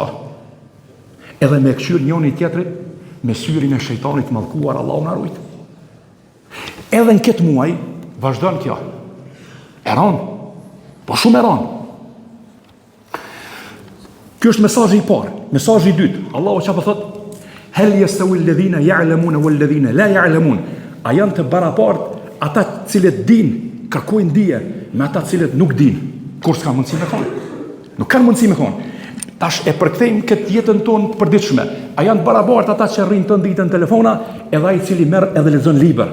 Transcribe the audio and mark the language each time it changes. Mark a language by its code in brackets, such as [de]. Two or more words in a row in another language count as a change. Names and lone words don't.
[sq] Edhe me kqyr njëri tjetrit me syrin e shejtanit mallkuar, Allahu na ruaj. Edhe në këtë muaj vazhdon kjo. Eron, po shumë eron. Kjo është mesazhi i parë. Mesazhi i dytë, Allahu çfarë thot? [ar] هل يستوي الذين يعلمون والذين لا يعلمون. [sq] A janë të barabartë ata të cilët dinë, kërkojnë dije, me ata të cilët nuk dinë? Kur s'ka mundësi me konë? Nuk kanë mundësi me konë. Tash e përkthejmë këtë jetën tonë të përditshme. A janë të barabartë ata që rrinë të ditën telefona, edhe ai i cili merr edhe lexon libër?